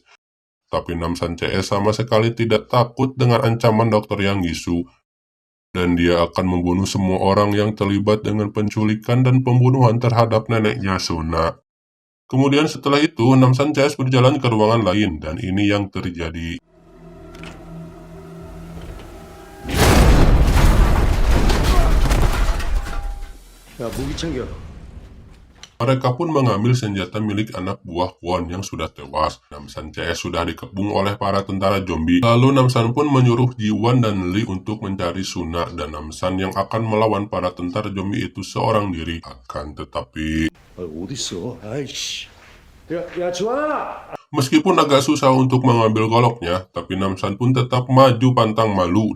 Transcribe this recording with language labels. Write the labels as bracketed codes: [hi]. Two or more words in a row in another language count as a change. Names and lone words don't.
[id] Tapi Namsan CS sama sekali tidak takut dengan ancaman Dr. Yang Gisu. Dan dia akan membunuh semua orang yang terlibat dengan penculikan dan pembunuhan terhadap neneknya Suna. Kemudian setelah itu, Namsan CS berjalan ke ruangan lain dan ini yang terjadi. [ko] 야, 무기 챙겨. [id] Mereka pun mengambil senjata milik anak buah Kwon yang sudah tewas. Namsan CS sudah dikepung oleh para tentara zombie. Lalu Namsan pun menyuruh Jiwan dan Lee untuk mencari Suna dan Namsan yang akan melawan para tentara zombie itu seorang diri. Akan tetapi [ko] 어딨어? 아이씨. 야, 지원아! [id] meskipun agak susah untuk mengambil goloknya, tapi Namsan pun tetap maju pantang malu.